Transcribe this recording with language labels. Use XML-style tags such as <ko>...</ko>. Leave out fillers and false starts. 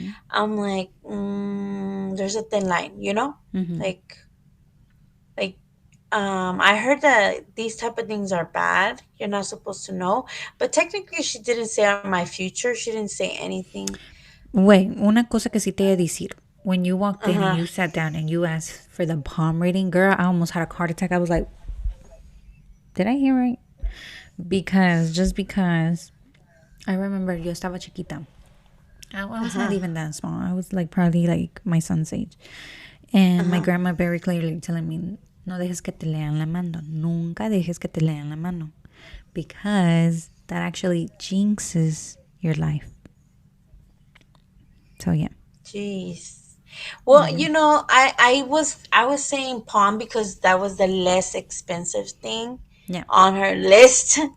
<en>I'm like, there's a thin line, like, like, I heard that these type of things are bad. You're not supposed to know, but technically, she didn't say my future. She didn't say anything.</en> <es>Wait, una cosa que sí te voy a decir.</es> <en>When you walked in and Uh-huh. you sat down and you asked for the palm reading, girl, I almost had a heart attack. I was like, did I hear right? Just because I remember</en> <es>yo estaba chiquita.</es> <en>I was not even that small. I was like probably like my son's age. And my grandma very clearly telling me,</en> <es>no dejes que te lean la mano. Nunca dejes que te lean la mano.</es> <en>Because that actually jinxes your life. So yeah. Jeez. Well, I was saying palm because that was the less expensive thing Yeah. on her list.</en>